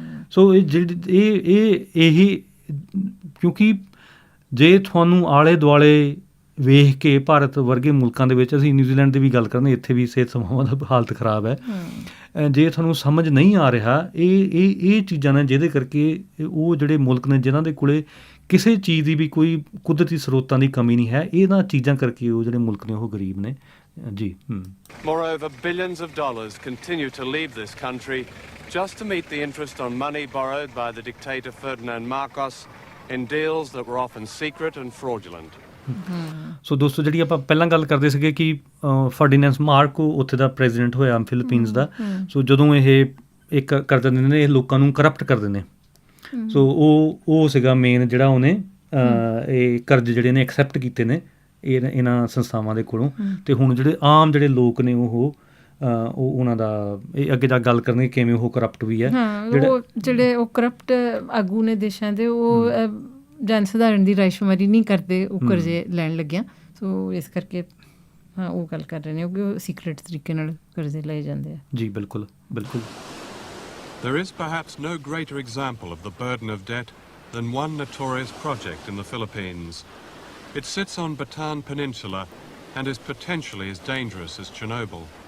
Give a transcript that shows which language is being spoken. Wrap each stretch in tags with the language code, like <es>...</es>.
<pa>ਸੋ ਇਹੀ ਕਿਉਂਕਿ ਜੇ ਤੁਹਾਨੂੰ ਆਲੇ ਦੁਆਲੇ ਵੇਖ ਕੇ ਭਾਰਤ ਵਰਗੇ ਮੁਲਕਾਂ ਦੇ ਵਿੱਚ, ਅਸੀਂ ਨਿਊਜ਼ੀਲੈਂਡ ਦੀ ਵੀ ਗੱਲ ਕਰਦੇ, ਇੱਥੇ ਵੀ ਸਿਹਤ ਸੇਵਾਵਾਂ ਦਾ ਹਾਲਤ ਖਰਾਬ ਹੈ। ਜੇ ਤੁਹਾਨੂੰ ਸਮਝ ਨਹੀਂ ਆ ਰਿਹਾ ਇਹ ਚੀਜ਼ਾਂ ਨੇ ਜਿਹਦੇ ਕਰਕੇ ਉਹ ਜਿਹੜੇ ਮੁਲਕ ਨੇ ਜਿਨ੍ਹਾਂ ਦੇ ਕੋਲੇ ਕਿਸੇ ਚੀਜ਼ ਦੀ ਵੀ ਕੋਈ ਕੁਦਰਤੀ ਸਰੋਤਾਂ ਦੀ ਕਮੀ ਨਹੀਂ ਹੈ, ਇਹਨਾਂ ਚੀਜ਼ਾਂ ਕਰਕੇ ਉਹ ਜਿਹੜੇ ਮੁਲਕ ਨੇ ਉਹ ਗਰੀਬ ਨੇ ਜੀ।</pa> <en>Moreover, billions of dollars continue to leave this country just to meet the interest on money borrowed by the dictator Ferdinand Marcos in deals that were often secret and fraudulent.</en> <pa>ਸੋ ਦੋਸਤੋ ਜਿਹੜੀ ਆਪਾਂ ਪਹਿਲਾਂ ਗੱਲ ਕਰਦੇ ਸੀਗੇ ਕਿ ਫਰਡੀਨੈਂਡ ਮਾਰਕੋ ਉੱਥੇ ਦਾ ਪ੍ਰੈਜ਼ੀਡੈਂਟ ਹੋਇਆ ਫਿਲੀਪੀਨਸ ਦਾ। ਸੋ ਜਦੋਂ ਇਹ ਕਰ ਦਿੰਦੇ ਨੇ, ਇਹ ਲੋਕਾਂ ਨੂੰ ਕਰਪਟ ਕਰ ਦਿੰਦੇ। ਸੋ ਉਹ ਸੀਗਾ ਮੇਨ ਜਿਹੜਾ ਉਹਨੇ ਇਹ ਕਰਜ਼ ਜਿਹੜੇ ਨੇ ਐਕਸੈਪਟ ਕੀਤੇ ਨੇ ਇਹਨਾਂ ਸੰਸਥਾਵਾਂ ਦੇ ਕੋਲੋਂ, ਅਤੇ ਹੁਣ ਜਿਹੜੇ ਆਮ ਜਿਹੜੇ ਲੋਕ ਨੇ ਉਹ ਉਹਨਾਂ ਦਾ ਇਹ ਅੱਗੇ ਜਾ ਗੱਲ ਕਰਨਗੇ ਕਿਵੇਂ ਉਹ ਕਰਪਟ ਵੀ ਹੈ। ਜਿਹੜੇ ਉਹ ਕਰਪਟ ਆਗੂ ਨੇ ਦੇਸ਼ਾਂ ਦੇ, ਉਹ ਜਨ ਸਧਾਰਨ ਦੀ ਰਾਇਸ਼ੁਮਾਰੀ ਨਹੀਂ ਕਰਦੇ ਉਹ ਕਰਜ਼ੇ ਲੈਣ ਲੱਗਿਆ। ਸੋ ਇਸ ਕਰਕੇ ਹਾਂ ਉਹ ਗੱਲ ਕਰ ਰਹੇ ਨੇ ਕਿ ਉਹ ਸੀਕ੍ਰੇਟ ਤਰੀਕੇ ਨਾਲ ਕਰਜ਼ੇ ਲਏ ਜਾਂਦੇ ਆ। ਜੀ ਬਿਲਕੁਲ ਬਿਲਕੁਲ।</pa> <en>There is perhaps no greater example of the burden of debt than one notorious project in the Philippines. It sits on Bataan Peninsula and is potentially as dangerous as Chernobyl.</en>